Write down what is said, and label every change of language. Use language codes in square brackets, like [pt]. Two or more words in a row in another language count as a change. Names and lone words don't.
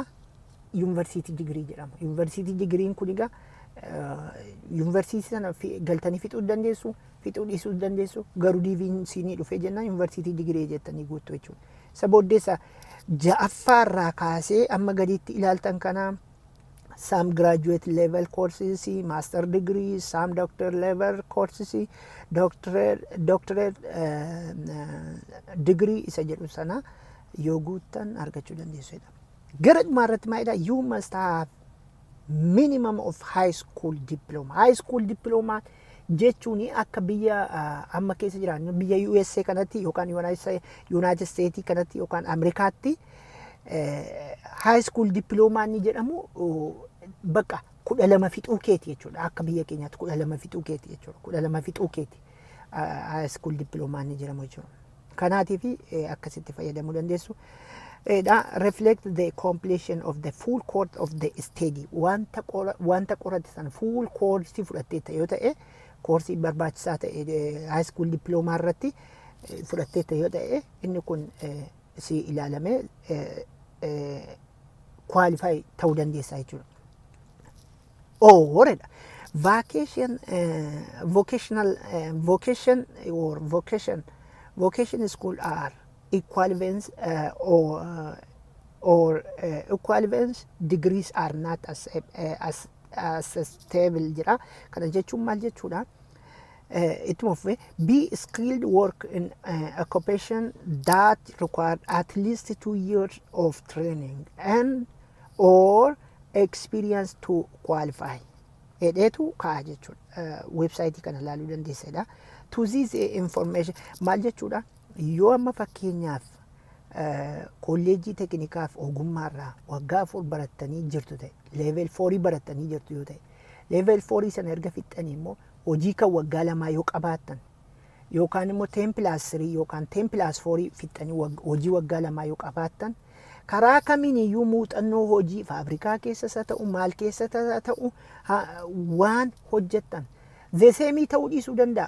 [en] University degree [om] jedhama. [en] University degree [om] kun egaa university sana galtanii fixuu dandeessu, fixuu dhiisuu dandeessu, garuu DV'n siinii dhufee jennaan [en] university degree [om] jettanii guutuu jechuudha. Isa booddeessa ja'affaarraa kaasee amma gadiitti ilaaltan kana [en] some graduate level courses, master degree, some doctor level courses, doctorate degree [om] isa jedhu sana yoo guuttan argachuu dandeessuudha. Gara dhumaarratti maalidha? [en] You must have minimum of high school diploma. High school diploma [om] jechuun akka biyya amma keessa jiraannu biyya USA kanatti yookaan United States kanatti yookaan Amerikaatti [en] high school diploma [om] ni jedhamu bakka 12 fixuu keeti jechuudha. Akka biyya keenyaatti 12 fixuu keeti jechuudha. 12 fixuu keeti [en] high school diploma [om] ni jedhamu jechuudha. Kanaatiif akkasitti fayyadamuu dandeessu. [en] Reflect the completion of the full course of the study. [om] Wanta qoratte sana [en] full course [om] fudhatteetta yoo ta'e koorsii barbaachisaa ta'e [en] high school diploma [om] irratti fudhatteetta yoo ta'e inni kun si ilaalamee qualify ta'uu dandeessaa jechuudha. Horedha. [en] Vocation school are equivalence or equivalence degrees are not as stable jira. [om] Kana jechuun maal jechuudha? Ittuma fufee [en] be skilled work in occupation that require at least 2 years of training and or experience to qualify. [om] Edheetu kaa jechuudha. Website kana ilaaluu dandeessedha. [en] To this information [om] maal jechuudha? Yoo amma fakkeenyaaf kolleejjii tekinikaaf ogummaarraa waggaa 4 barattanii jirtu ta'e level 4 barattanii jirtu yoo ta'e level 4 sana erga fixxanii immoo hojii kan waggaa lamaa yoo qabaattan yookaan immoo 10+3 yookaan 10+4 fixxanii hojii waggaa lamaa yoo qabaattan karaa kamiin iyyuu muuxannoo hojii faabrikaa keessas haa ta'u maal keessas haa ta'u waan hojjettan zeeseemii ta'uu dhiisuu danda'a.